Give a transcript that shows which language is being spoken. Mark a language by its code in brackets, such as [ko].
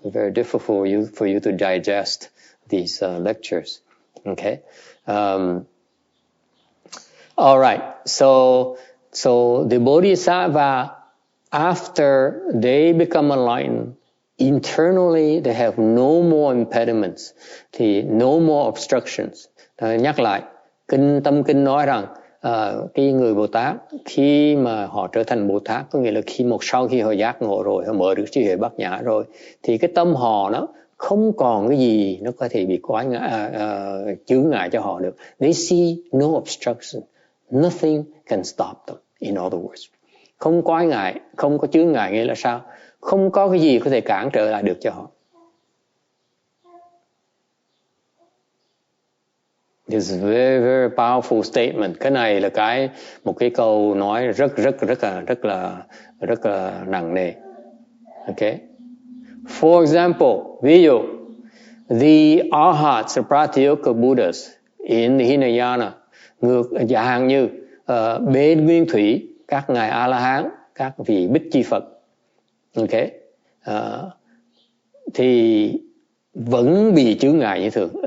[en] Very difficult for you to digest these lectures. Okay. All right. So the bodhisattva, after they become enlightened, internally they have no more impediments, thì no more obstructions. [vi] Nhắc lại, Tâm Kinh nói rằng cái người Bồ Tát khi mà họ trở thành Bồ Tát, có nghĩa là sau khi họ giác ngộ rồi, họ mở được trí huệ bát nhã rồi, thì cái tâm họ nó không còn cái gì nó có thể bị chướng ngại cho họ được. [en] They see no obstruction. Nothing can stop them, in other words. [vi] Không quái ngại, không có chướng ngại nghĩa là sao? Không có cái gì có thể cản trở lại được cho họ. [en] This is a very, very powerful statement. [vi] Cái này là một cái câu nói rất là nặng nề. Okay? [en] For example, [vi] ví dụ, [en] the Arhats, the Pratyoka Buddhas in the Hinayana, [vi] giả hạn như bên nguyên thủy, các ngài A-la-hán, các vị Bích Chi Phật, okay, thì vẫn bị chướng ngại như thường.